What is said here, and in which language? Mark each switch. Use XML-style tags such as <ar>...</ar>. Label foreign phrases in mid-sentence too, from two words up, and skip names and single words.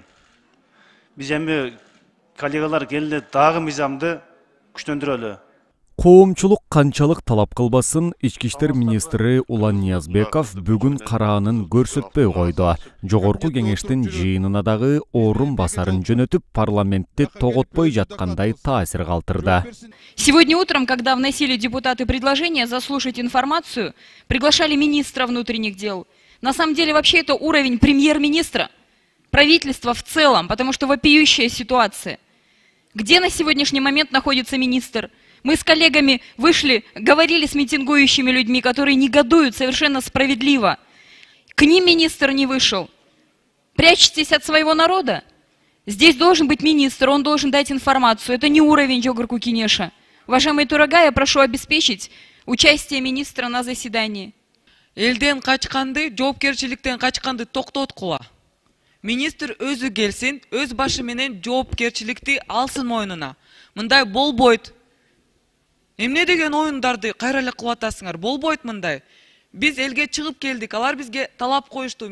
<ky>Биз эми коллегалар келди дагы мыйзамды күчтөндүрөлү. Коомчулук канчалык талап кылбасын, ички иштер министри Улан Ниязбеков бүгүн караанын көрсөтпөй койду. Жогорку кеңештин жыйынына дагы орун басарын жөнөтүп, парламентти тоготпой жаткандай таасир калтырды.</ky> <ru>Сегодня утром, когда вносили депутаты предложение заслушать информацию, приглашали министра внутренних дел. На самом деле вообще это уровень премьер-министра, правительства в целом, потому что вопиющая ситуация. Где на сегодняшний момент находится министр? Мы с коллегами вышли, говорили с митингующими людьми, которые негодуют совершенно справедливо. К ним министр не вышел. Прячетесь от своего народа? Здесь должен быть министр, он должен дать информацию. Это не уровень Жогорку Кенеша. Уважаемые Турагай, я прошу обеспечить участие министра на заседании.</ru> <ky>Элден качканды, жоопкерчиликтен качканды токтоткула. Министр өзү келсин, өз башы менен жоопкерчиликти алсын мойнуна. Мындай болбойт. Эмне деген оюндарды кайра эле кылып атасыңар? Болбойт мындай. Биз элге чыгып келдик, алар бизге талап коюшту.</ky>